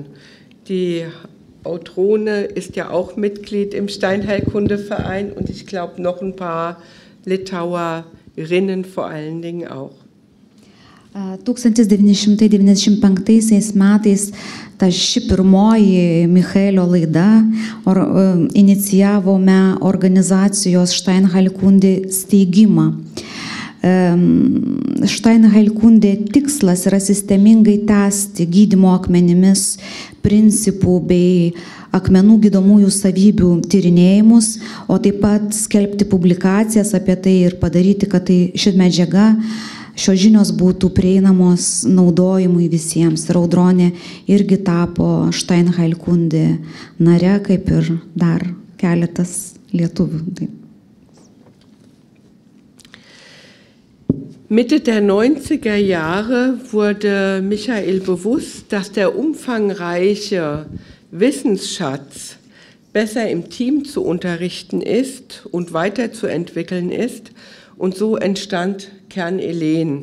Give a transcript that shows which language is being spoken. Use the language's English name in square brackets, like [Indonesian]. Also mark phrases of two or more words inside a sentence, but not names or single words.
[German] Die Autrone ist ja auch Mitglied im Steinheilkundeverein und ich glaube noch ein paar Litauerinnen vor allen Dingen auch. [Lithuanian] 1995 metais ši pirmoji Michaelio laida inicijavome organizacijos Steinheilkunde steigimą. Steinheilkunde tikslas yra sistemingai tęsti gydymo akmenimis principų bei akmenų gydomųjų savybių tyrinėjimus, o taip pat skelbti publikacijas apie tai ir padaryti, kad ši medžiaga, šios žinios būtų prieinamos naudojimui visiems. Ir Audronė irgi tapo Steinheilkunde nare, kaip ir dar keletas lietuvių. [German] Mitte der 90er Jahre wurde Michael bewusst, dass der umfangreiche Wissensschatz besser im Team zu unterrichten ist und weiterzuentwickeln ist, und so entstand Kern-Elen.